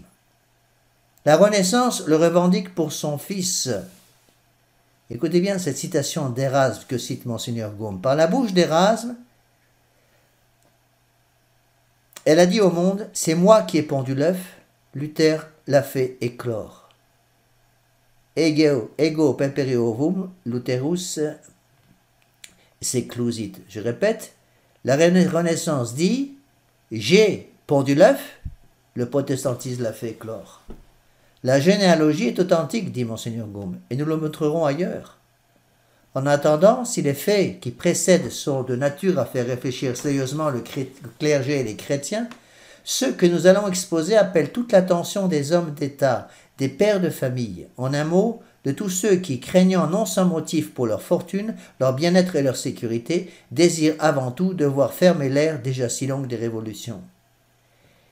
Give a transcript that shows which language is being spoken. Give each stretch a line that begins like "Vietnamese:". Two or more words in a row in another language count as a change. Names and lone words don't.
French: La Renaissance le revendique pour son fils. Écoutez bien cette citation d'Érasme que cite Monseigneur Gaume. Par la bouche d'Érasme, elle a dit au monde, c'est moi qui ai pondu l'œuf, Luther l'a fait éclore.
Latin: Ego pempere ovum, Lutherus seclusit.
French: Je répète, la Renaissance dit, j'ai pondu l'œuf, le protestantisme l'a fait éclore. La généalogie est authentique, dit Monseigneur Gaume, et nous le montrerons ailleurs. En attendant, si les faits qui précèdent sont de nature à faire réfléchir sérieusement le clergé et les chrétiens, ceux que nous allons exposer appellent toute l'attention des hommes d'État, des pères de famille, en un mot, de tous ceux qui, craignant non sans motif pour leur fortune, leur bien-être et leur sécurité, désirent avant tout de voir fermer l'ère déjà si longue des révolutions.